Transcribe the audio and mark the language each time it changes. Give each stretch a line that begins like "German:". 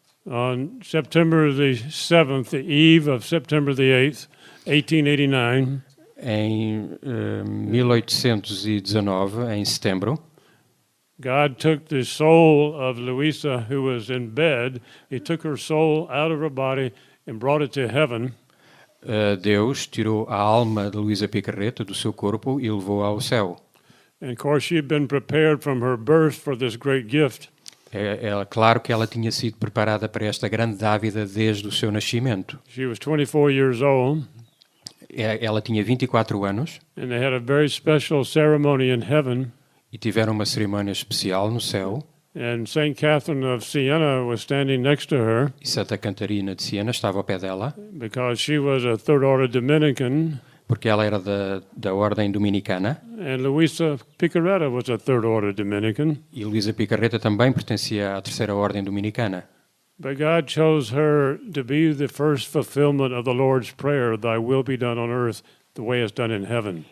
English: on September the 7th, the eve of September the 8th, 1889,
Portuguese: em 1819, em setembro,
English: God took the soul of Louisa, who was in bed. He took her soul out of her body and brought it to heaven.
Portuguese: Deus tirou a alma de Luísa Picarreta do seu corpo e levou ao céu.
English: And of course, she had been prepared from her birth for this great gift.
Portuguese: Claro que ela tinha sido preparada para esta grande dávida desde o seu nascimento.
English: She was 24 years old.
Portuguese: Ela tinha 24 anos.
English: And they had a very special ceremony in heaven.
Portuguese: E tiveram uma cerimónia especial no céu.
English: And St. Catherine of Siena was standing next to her.
Portuguese: E Santa Catarina de Siena estava ao pé dela.
English: Because she was a third order Dominican.
Portuguese: Porque ela era da ordem dominicana.
English: And Luisa Picarreta was a third order Dominican.
Portuguese: E Luísa Picarreta também pertencia à terceira ordem dominicana.
English: But God chose her to be the first fulfillment of the Lord's Prayer, Thy will be done on earth the way it's done in heaven.